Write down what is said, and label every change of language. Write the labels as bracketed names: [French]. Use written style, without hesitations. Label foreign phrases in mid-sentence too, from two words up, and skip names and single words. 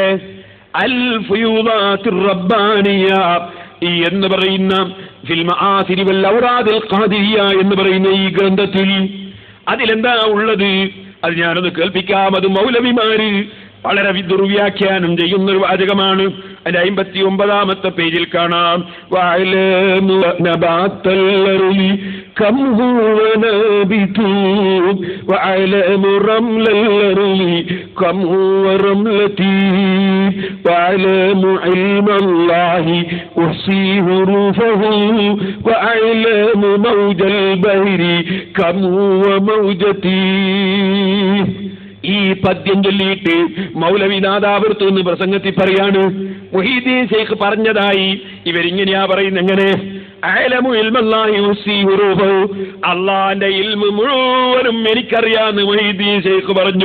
[Malayalam] അൽ ഫുയൂദാത്തുർ റബ്ബാനിയ എന്ന് പറയുന്ന ഫിൽ മആസിരി വൽ ഔറാദിൽ ഖാദിരിയ എന്ന് പറയുന്ന ഈ ഗ്രന്ഥത്തിൽ അതിലെന്താ ഉള്ളത്? അത് ഞാനൊന്ന് കേൾപ്പിക്കാം. അത് മൗലവിമാര് വളരെ ദുർവ്യാഖ്യാനം ചെയ്യുന്ന ഒരു വാചകമാണ്. അതിന്റെ 59-ാമത്തെ പേജിൽ കാണാം. [Arabic] كم هو نابت وعلم رمل الأرض كم هو رملتي وعلم علم الله أحصي حروفه وعلم موج البحر كم هو موجتي. [Malayalam] ഈ പദ്യം ചൊല്ലിയിട്ട് മൗലവി നാദാപുരത്ത് നിന്ന് പ്രസംഗത്തിൽ പറയാണ്, മുഹീദ്ദീൻ ശൈഖ് പറഞ്ഞതായി ഇവരിങ്ങനെയാ പറയുന്നത്. എങ്ങനെ? [Arabic] أعلم علم الله أحصي حروفه, [Malayalam] അല്ലാഹുവിന്റെ ഇൽമു മുഴുവനും എനിക്കറിയാന്ന് മുഹീദ്ദീൻ ശൈഖ് പറഞ്ഞു.